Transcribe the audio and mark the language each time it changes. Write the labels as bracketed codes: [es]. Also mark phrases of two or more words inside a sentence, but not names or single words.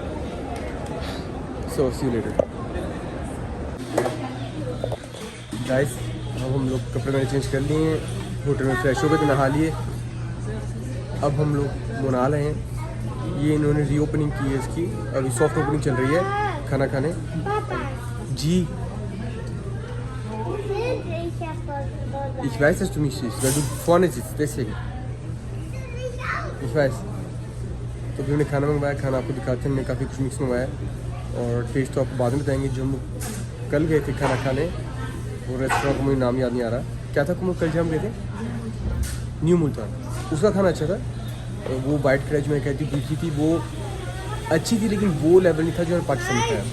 [en] So see you later guys. [hi] अब हम लोग कपड़े मैंने चेंज कर लिए हैं, होटल में फ्रेश हो गए, नहा लिए। अब हम लोग मना रहे हैं, ये इन्होंने रीओपनिंग की है इसकी, अभी [en] soft opening [hi] चल रही है खाना खाने जी। [de] Ich weiß, dass du mich siehst, weil du vorne sitzt, deswegen. Ich weiß. [hi] तो भी हमने खाना मंगवाया, खाना आपको दिखाते हैं, हमने काफ़ी कुछ मिक्स मंगवाया और टेस्ट तो आपको बाद में बताएंगे। जो हम कल गए थे खाना खाने, वो रेस्टोरेंट का मुझे नाम याद नहीं आ रहा, क्या था कुछ कल जब हम गए थे, न्यू मुल्तान, उसका खाना अच्छा था। वो वाइट क्रेज में कहती तीखी थी, वो अच्छी थी, लेकिन वो लेवल नहीं था जो पाकिस्तान में था।